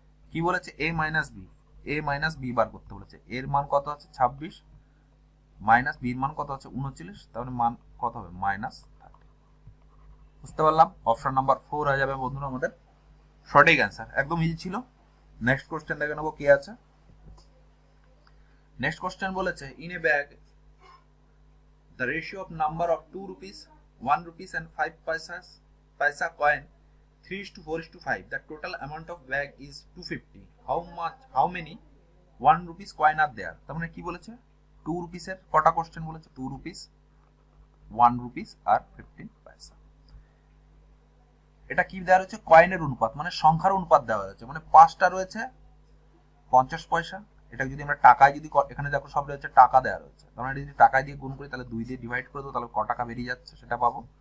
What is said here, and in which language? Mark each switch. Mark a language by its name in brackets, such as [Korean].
[Bangla] কি বলেছে a minus b বার করতে বলেছে, এর মান কত আছে 26 মাইনাস b এর মান কত আছে 39, তার মানে মান কত হবে মাইনাস 30। বুঝতে পারলাম, অপশন নাম্বার 4 হয়ে যাবে বন্ধুরা আমাদের সঠিক অ্যান্সার, একদম ইজি ছিল। নেক্সট কোশ্চেন দেখে নেবো কি আছে। নেক্সট কোশ্চেন বলেছে [English] In a bag the ratio of number of 2 rupees 1 rupees and 5 paisa coin 3:4:5, the total amount of bag is 250, how many 1 rupees coin are there। [Bangla] তার মানে কি বলেছে 2 rupees এর কটা কোশ্চেন বলেছে 2 rupees 1 rupees আর 15 পয়সা। এটা কি দেওয়া রয়েছে কয়েনের অনুপাত, মানে সংখ্যার অনুপাত দেওয়া রয়েছে, মানে 5টা রয়েছে 50 পয়সা, এটা যদি আমরা টাকায় যদি এখানে দেখো সব রয়েছে টাকা দেওয়া রয়েছে, আমরা যদি টাকায় দিয়ে গুণ করি তাহলে 2 দিয়ে ডিভাইড করে দেবো তাহলে ক টাকা বেরিয়ে যাচ্ছে সেটা পাবো।